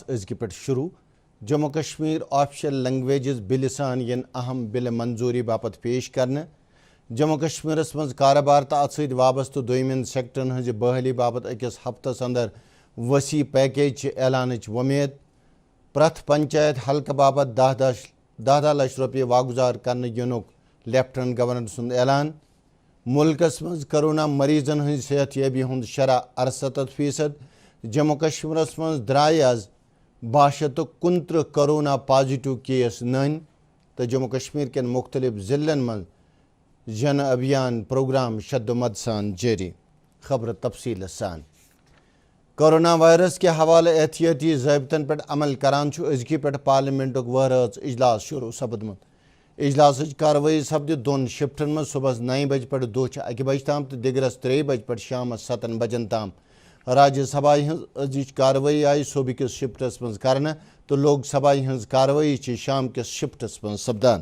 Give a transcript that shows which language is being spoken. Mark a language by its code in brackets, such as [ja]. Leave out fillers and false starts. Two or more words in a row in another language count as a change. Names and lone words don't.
[ks] أزکہِ پٮ۪ٹھ شروع جموں کشمیر [en] official languages [ks] بِلہِ سان ین اہم بِلہِ منظوری باپت پیش کرنہٕ جموں کشمیرس مز کاربار تو ات ست وابستہ دویمین سیکٹرن ہز بحالی باپت أکِس ہفتس اندر وسیع پیکیج اعلانٕچ وۄمید پرٛٮ۪تھ پنچایت حلقہٕ باپت دہ لچھ رۄپیہِ واگزار کرنہٕ یِنُک [en] lieutenant governor [ks] سُنٛد اعلان ملکس مز کرونا مریضن ہٕنٛز صحت یابی ہُنٛد شرح 68%۔ جموں کشمیرس مز درائے آز 229 [en] corona positive [ks] کیس نٔنۍ تہٕ جموں کشمیر کٮ۪ن مختلف ضلعن مز جن ابھیان پروگرام شدمت سان جاری۔ خبر تفصیل سان [ur] کورونا وائرس کے حوالہ [ks] احتیاطی ضابطن پہ عمل کران أزکہِ پٮ۪ٹھ پارلیمنٹک وہرٲژ اجلاس شروع سپدمت۔ اجلاسٕچ کاروٲیی سپدِ دۄن شفٹن مز صبحس 9 بجہِ پٮ۪ٹھ دۄہچہِ 1 بجہِ تام تہٕ دِگرس 3 بجہِ پٮ۪ٹھ شامس 7 بجن تام۔ راجیہ سبھا ہٕنٛز أزِچ کاروٲیی آیہِ صبح کِس شفٹس منٛز کرنہٕ تہٕ لوک سبھا ہٕنٛز کاروٲیی چھِ شام کِس شفٹس منٛز سپدان۔